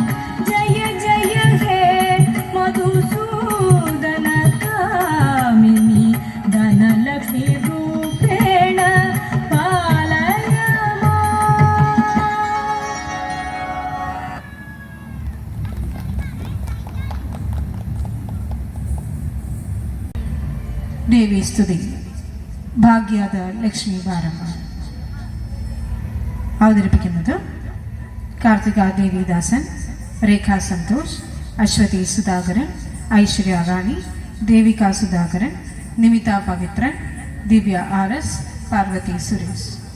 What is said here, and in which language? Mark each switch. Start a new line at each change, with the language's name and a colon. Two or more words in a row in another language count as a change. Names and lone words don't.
Sanskrit: जय जय हे मधुसूदन कामिनी धनलक्ष्मी रूपेण पालय
Malayalam: ദേവി സ്തുതി ഭാഗ്യದ ലക്ഷ്മി ബാരമ്മ അവതരിപ്പിക്കുന്നത് കാർത്തിക ദേവിദാസൻ, രേഖ സന്തോഷ്, അശ്വതി സുധാകരൻ, ഐശ്വര്യ റാണി, ദേവിക സുധാകരൻ, നിമിത പവിത്രൻ, ദിവ്യ ആർ എസ്, പാർവതി സുരേഷ്.